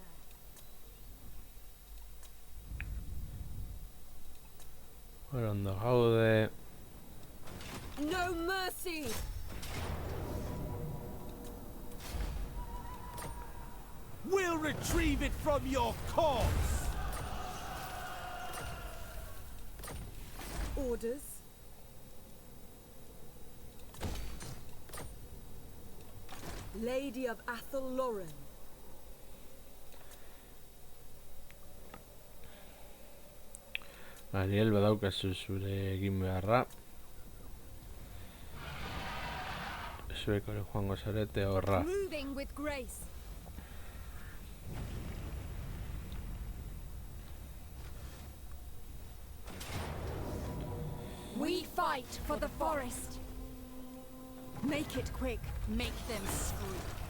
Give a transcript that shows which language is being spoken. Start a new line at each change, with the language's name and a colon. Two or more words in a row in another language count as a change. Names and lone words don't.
Basque: Ondo gaude.
English: No mercy! We'll retrieve it from your corpse! Orders. Lady of Athel Lauren.
Basque: Ariel, badaukazu zure egin beharra. Zuek ere joango zarete horra.
English: Moving with grace. We fight for the forest. Make it quick. Make them scream.